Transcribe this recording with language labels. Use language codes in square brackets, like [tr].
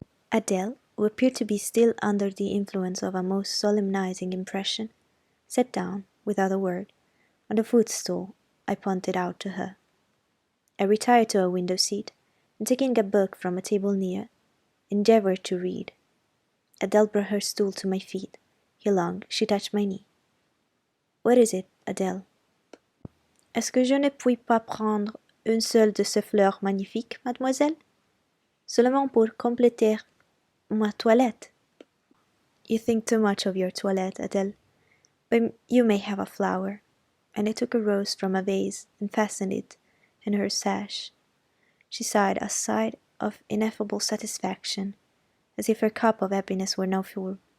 [en] Adele, who appeared to be still under the influence of a most solemnizing impression, sat down, without a word, on the footstool I pointed out to her. I retired to a window seat, and taking a book from a table near, endeavoured to read. Adele brought her stool to my feet. Heelong, she touched my knee. What is it, Adele? [fr] Est-ce que je ne puis pas prendre une seule de ces fleurs magnifiques, mademoiselle? Seulement pour compléter ma toilette. [en] You think too much of your toilette, Adele. But you may have a flower. And I took a rose from a vase and fastened it in her sash. She sighed a sigh of ineffable satisfaction, as if her cup of happiness were now full.